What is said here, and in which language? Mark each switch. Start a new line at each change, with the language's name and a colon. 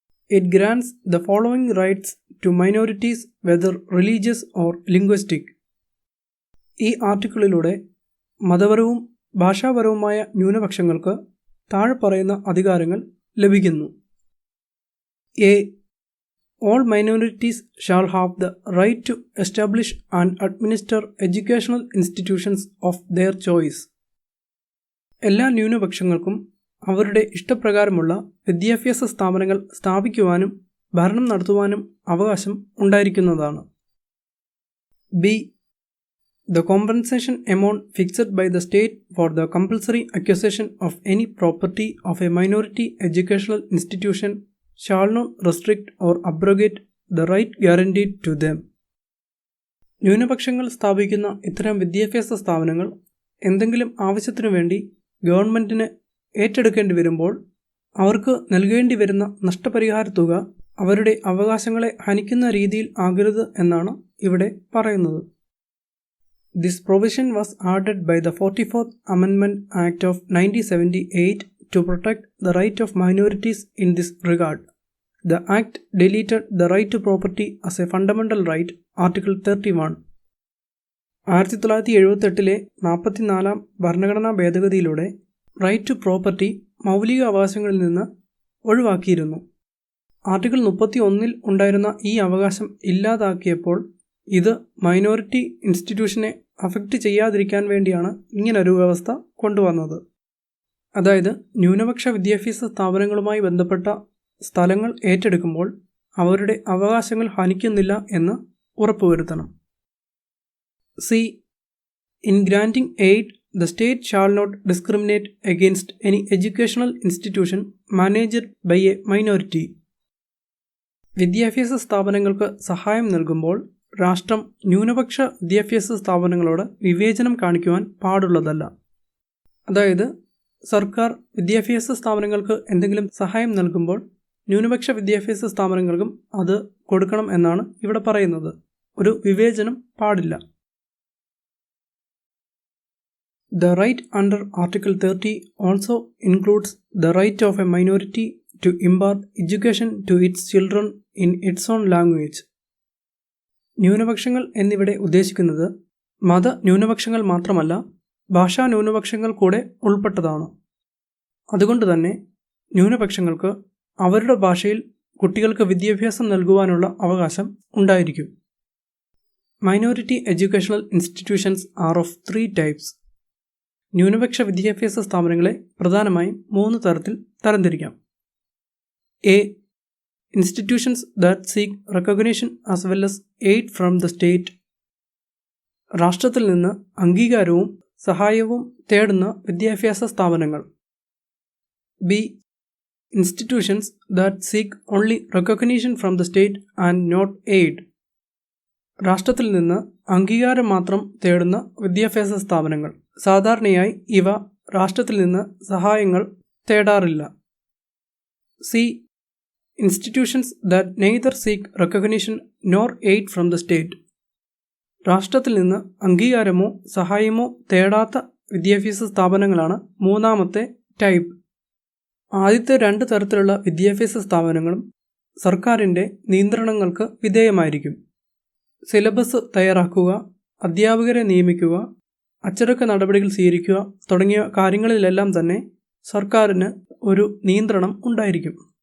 English: It grants the following rights to minorities whether religious or linguistic.
Malayalam: ഈ ആർട്ടിക്കിളിലൂടെ മതപരവും ഭാഷാപരവുമായ ന്യൂനപക്ഷങ്ങൾക്ക് താഴെ പറയുന്ന അധികാരങ്ങൾ ലഭിക്കുന്നു.
English: A. All minorities shall have the right to establish and administer educational institutions of their choice.
Malayalam: എല്ലാ ന്യൂനപക്ഷങ്ങൾക്കും അവരുടെ ഇഷ്ടപ്രകാരമുള്ള വിദ്യാഭ്യാസ സ്ഥാപനങ്ങൾ സ്ഥാപിക്കുവാനും ഭരണം നടത്തുവാനും അവകാശം ഉണ്ടായിരിക്കുന്നതാണ്.
English: B. The compensation amount fixed by the state for the compulsory acquisition of any property of a minority educational institution shall not restrict or abrogate the right guaranteed to them.
Malayalam: ന്യൂനപക്ഷങ്ങൾ സ്ഥാപിക്കുന്ന ഇത്തരം വിദ്യാഭ്യാസ സ്ഥാപനങ്ങൾ എന്തെങ്കിലും ആവശ്യത്തിനു വേണ്ടി ഗവൺമെൻറ്റിന് ഏറ്റെടുക്കേണ്ടി വരുമ്പോൾ അവർക്ക് നൽകേണ്ടി വരുന്ന നഷ്ടപരിഹാര തുക അവരുടെ അവകാശങ്ങളെ ഹനിക്കുന്ന രീതിയിൽ ആകരുത് എന്നാണ് ഇവിടെ പറയുന്നത്.
English: This provision was added by the 44th Amendment Act of 1978 to protect the right of minorities in this regard. The Act deleted the right to property as a fundamental right, Article 31.
Malayalam: 1978 44 ഭരണഘടനാ ഭേദഗതിയിലൂടെ right to property മൗലിക അവകാശങ്ങളിൽ നിന്ന് ഒഴിവാക്കിയിരുന്നു. Article 31 ഉണ്ടായിരുന്ന ഈ അവകാശം ഇല്ലാതാക്കിയപ്പോൾ ഇത് minority ഇൻസ്റ്റിറ്റ്യൂഷനെ affect ചെയ്യാതിരിക്കാൻ വേണ്ടിയാണ് ഇങ്ങനൊരു വ്യവസ്ഥ കൊണ്ടുവന്നത്. അതായത്, ന്യൂനപക്ഷ വിദ്യാഭ്യാസ സ്ഥാപനങ്ങളുമായി ബന്ധപ്പെട്ട സ്ഥലങ്ങൾ ഏറ്റെടുക്കുമ്പോൾ അവരുടെ അവകാശങ്ങൾ ഹനിക്കുന്നില്ല എന്ന് ഉറപ്പുവരുത്തണം.
English: C. In granting aid, the state shall not discriminate against any educational institution managed by a minority.
Malayalam: വിദ്യാഭ്യാസ സ്ഥാപനങ്ങൾക്ക് സഹായം നൽകുമ്പോൾ രാഷ്ട്രം ന്യൂനപക്ഷ വിദ്യാഭ്യാസ സ്ഥാപനങ്ങളോട് വിവേചനം കാണിക്കുവാൻ പാടുള്ളതല്ല. അതായത് സർക്കാർ വിദ്യാഭ്യാസ സ്ഥാപനങ്ങൾക്ക് എന്തെങ്കിലും സഹായം നൽകുമ്പോൾ ന്യൂനപക്ഷ വിദ്യാഭ്യാസ സ്ഥാപനങ്ങൾക്കും അത് കൊടുക്കണം എന്നാണ് ഇവിടെ പറയുന്നത്. ഒരു വിവേചനം പാടില്ല.
English: The right under Article 30 also includes the right of a minority to impart education to its children in its own language.
Malayalam: ന്യൂനപക്ഷങ്ങൾ എന്നിവിടെ ഉദ്ദേശിക്കുന്നത് മത ന്യൂനപക്ഷങ്ങൾ മാത്രമല്ല, ഭാഷാ ന്യൂനപക്ഷങ്ങൾ കൂടെ ഉൾപ്പെട്ടതാണ്. അതുകൊണ്ട് തന്നെ ന്യൂനപക്ഷങ്ങൾക്ക് അവരുടെ ഭാഷയിൽ കുട്ടികൾക്ക് വിദ്യാഭ്യാസം നൽകുവാനുള്ള അവകാശം ഉണ്ടായിരിക്കും.
English: Minority educational institutions are of 3 types.
Malayalam: ന്യൂനപക്ഷ വിദ്യാഭ്യാസ സ്ഥാപനങ്ങളെ പ്രധാനമായും 3 തരത്തിൽ തരംതിരിക്കാം.
English: A. Institutions that seek recognition as well as aid from the state.
Malayalam: രാഷ്ട്രത്തിൽ നിന്ന് അംഗീകാരവും സഹായവും തേടുന്ന വിദ്യാഭ്യാസ സ്ഥാപനങ്ങൾ.
English: B. Institutions that seek only recognition from the state and not aid.
Malayalam: രാഷ്ട്രത്തിൽ നിന്ന് അംഗീകാരം മാത്രം തേടുന്ന വിദ്യാഭ്യാസ സ്ഥാപനങ്ങൾ. സാധാരണയായി ഇവ രാഷ്ട്രത്തിൽ നിന്ന് സഹായങ്ങൾ തേടാറില്ല.
English: C. Institutions that neither seek recognition nor aid from the state.
Malayalam: രാഷ്ട്രത്തിൽ നിന്ന് അംഗീകാരമോ സഹായമോ തേടാത്ത വിദ്യാഭ്യാസ സ്ഥാപനങ്ങളാണ് മൂന്നാമത്തെ ടൈപ്പ്. ആദ്യത്തെ 2 തരത്തിലുള്ള വിദ്യാഭ്യാസ സ്ഥാപനങ്ങളും സർക്കാരിൻ്റെ നിയന്ത്രണങ്ങൾക്ക് വിധേയമായിരിക്കും. സിലബസ് തയ്യാറാക്കുക, അധ്യാപകരെ നിയമിക്കുക, അച്ചടക്ക നടപടികൾ സ്വീകരിക്കുക തുടങ്ങിയ കാര്യങ്ങളിലെല്ലാം തന്നെ സർക്കാരിന് ഒരു നിയന്ത്രണം ഉണ്ടായിരിക്കും.